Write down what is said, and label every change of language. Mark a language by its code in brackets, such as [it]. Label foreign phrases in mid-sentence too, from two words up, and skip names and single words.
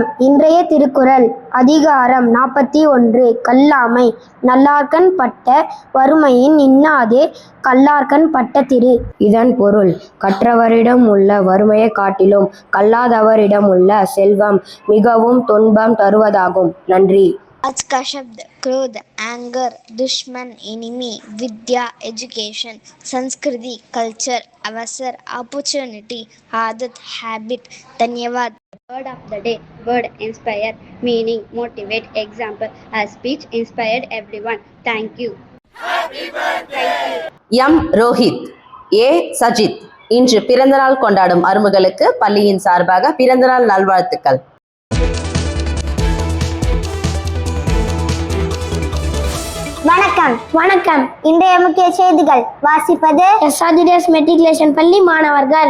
[ta] இன்றைய திருக்குறள் அதிகாரம் 41 கல்லாமை. நல்லார்கண் பட்ட வறுமையின் இன்னாதே கல்லார்கண் பட்ட திரு. இதன் பொருள், கற்றவரிடம் உள்ள வறுமையை காட்டிலும் கல்லாதவரிடம் உள்ள செல்வம் மிகவும் துன்பம் தருவதாகும். நன்றி. [hi] आज का शब्द क्रोध, एंगर, दुश्मन, एनिमी, विद्या, एजुकेशन, संस्कृति, कल्चर, अवसर, अपॉर्चुनिटी, आदत, हैबिट. धन्यवाद. [en] Word of the day. Word inspire, meaning motivate. Example, a speech inspired everyone. Thank you. [ta] எம் ரோஹித், ஏ சஜித். இன்று பிறந்தநாள் கொண்டாடும் அருமகளுக்கு பள்ளியின் சார்பாக பிறந்தநாள் நல்வாழ்த்துக்கள். வணக்கம். இன்றைய முக்கிய செய்திகள் வாசிப்பது SRGDS மெட்ரிகுலேஷன் பள்ளி மாணவர்கள்.